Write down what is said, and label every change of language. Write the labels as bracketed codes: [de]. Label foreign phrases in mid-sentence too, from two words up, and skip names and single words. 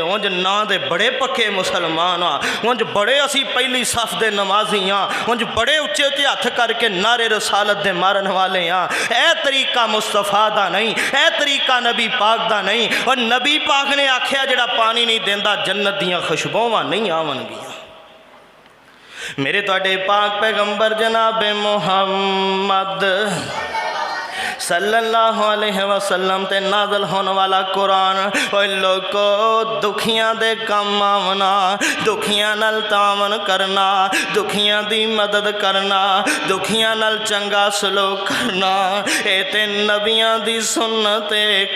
[pa] اونج نہ دے بڑے پکے مسلمان آ، اونج بڑے اسی پہلی صف دے نمازی ہاں، اونج بڑے اچے اچے ہتھ کر کے نعرے رسالت دے مارن والے ہاں. یہ طریقہ مصطفیٰ دا نہیں، یہ طریقہ نبی پاک دا نہیں. اور نبی پاک نے آکھیا جیہڑا پانی نہیں دیندا جنت دیاں خوشبوآں نہیں آون گیاں. میرے تہاڈے پاک پیغمبر جنابِ محمد [ar] صلى الله عليه وسلم [pa] تے نازل ہون والا قرآن، اوئے لوکو دکھیاں دے کم آونا، دکھیاں نال تعاون کرنا، دکھیاں دی مدد کرنا، دکھیاں نال چنگا سلوک کرنا، اے تے نبیاں دی سنت ہے.